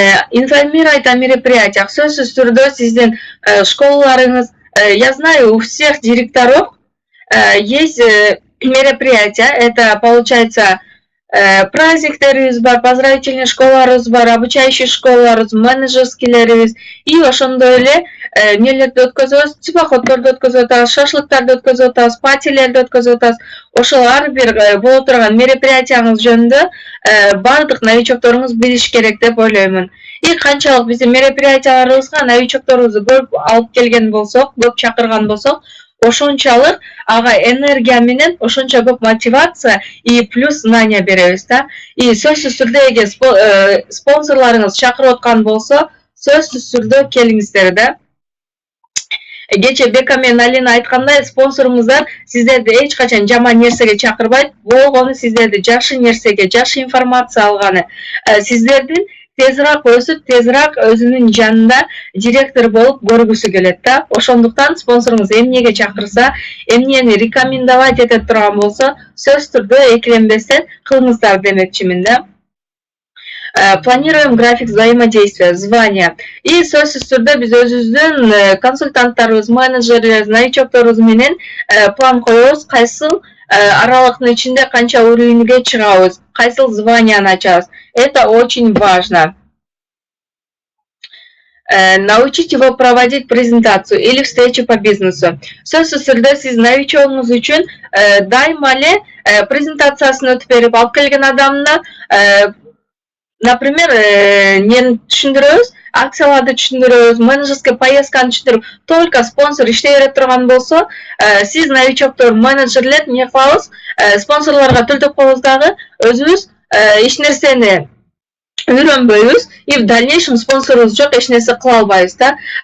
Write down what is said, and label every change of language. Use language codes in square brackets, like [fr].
[ru] Информировать о мероприятиях. [ky] Сөзсүз түрдө сиздин школаларыңыз, [ru] я знаю, у всех директоров есть мероприятия. Это получается [ky] праздниктерибиз бар, поздравительный школаларыбыз бар, обучающий школаларыбыз, менеджерскийлерибиз. И ошондой эле эмнелерди өткөзөбүз, теплоходдорду өткөзүп атабыз, шашлыктарды өткөзүп атабыз, патилерди өткөзүп атабыз. Ошол ар бир боло турган мероприятияңыз жөнүндө бардык новичокторуңуз билиш керек деп ойлоймун. И канчалык биздин мероприятияларыбызга новичокторубузду көп алып келген болсок, көп чакырган болсок, ошончалык ага энергия менен ошончо көп мотивация [ru] и плюс знания [ky] беребиз да. И сөзсүз түрдө эгер спонсорлоруңуз чакырып аткан болсо, сөзсүз түрдө келиңиздер да. Кече Бека менен Алина айткандай, спонсоруңуздар сиздерди эч качан жаман нерсеге чакырбайт, болгону сиздерди жакшы нерсеге, жакшы информация алганы, сиздердин тезирээк өсүп, тезирээк өзүнүн жанында директор болуп көргүсү келет да. Ошондуктан спонсоруңуз эмнеге чакырса, эмнени рекомендовать эте турган болсо, сөзсүз түрдө экиленбестен кылыңыздар демекчимин да. [ru] Планируем график взаимодействия, звания. [ky] И сөзсүз түрдө биз өзүбүздүн консультанттарыбыз, менеджерлер, новичокторубуз менен план коебуз, кайсыл аралыктын ичинде канча уровеньге чыгабыз, кайсыл званияны ачабыз. [ru] Это очень важно. Научить его проводить презентацию или встречу по бизнесу. [ky] Сөзсүз түрдө сиз новичогуңуз үчүн дайыма эле презентациясын өтүп берип алып келген адамына, например, нени түшүндүрөбүз, акцияларды түшүндүрөбүз, менеджерский поездканы түшүндүрүп, только спонсор иштей бере турган болсо, сиз новичоктор, менеджерлер эмне кылабыз, спонсорлорго төлдөп коебуз дагы, өзүбүз эч нерсени үйрөнбөйбүз, [ru] и в дальнейшем [ky] спонсорубуз жок, эч нерсе кыла албайбыз да.